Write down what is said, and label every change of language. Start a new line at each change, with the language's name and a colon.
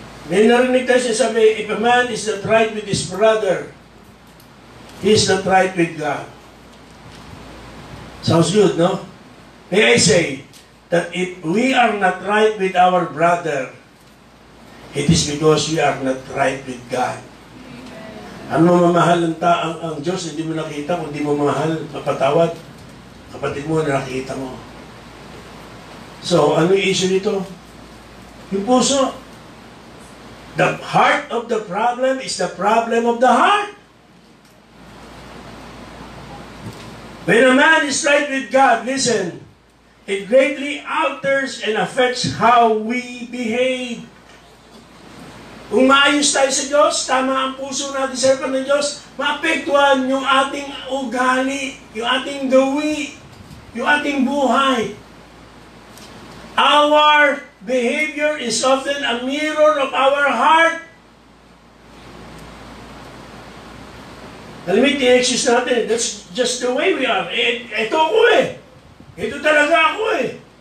Filipino: May narinig tayo siya sabi,
English: if a man is not right with his brother, he is not right with God. Sounds good, no? May I say that if we are not right with our brother, it is because we are not right with God.
Filipino: Ano mamahal ang Diyos, hindi mo nakita, kung hindi mo mamahal, mapatawad, kapatid mo na nakita mo. So, ano yung issue nito? Yung puso.
English: The heart of the problem is the problem of the heart. When a man is right with God, listen, it greatly alters and affects how we behave.
Filipino: Kung maayos tayo sa Diyos, tama ang puso natin sa harapan ng Diyos, maapektuhan yung ating ugali, yung ating gawi, yung ating buhay.
English: Our behavior is often a mirror of our heart.
Filipino: Alam mo, tinexist natin,
English: that's just the way we are.
Filipino: Ito ako eh. Ito talaga ako eh.